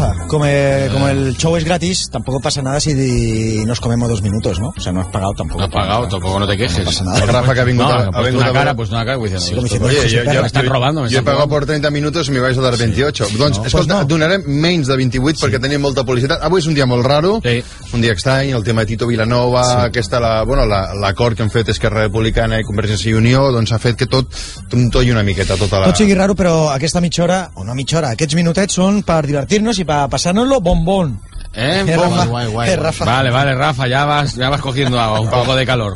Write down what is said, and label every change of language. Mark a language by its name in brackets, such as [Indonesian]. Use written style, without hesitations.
[Spanish] como el show es gratis, tampoco pasa nada si nos comemos dos minutos, ¿no? O sea, no has pagado tampoco. No has pagado, tampoco no te quejes. No pasa nada. Rafa, que ha venido una cara diciendo, oye, me están robando. Yo he pagado por 30 minutos y me vais a dar 28. [Catalan] Doncs, escolta, donarem menys de 28 perquè tenim molta publicitat. Avui és un dia molt raro, un dia estrany, el tema de Tito Vilanova, aquesta, bueno, l'acord que han fet Esquerra Republicana i Convergència i Unió, doncs ha fet que tot trontolli una miqueta. Tot sigui raro, però aquesta mitja hora, o no mitja hora, aquests minutets són per divertir-nos i per passar-nos-lo bombón. Rafa. [Spanish] Vale, Rafa, ya vas cogiendo agua, un poco de calor.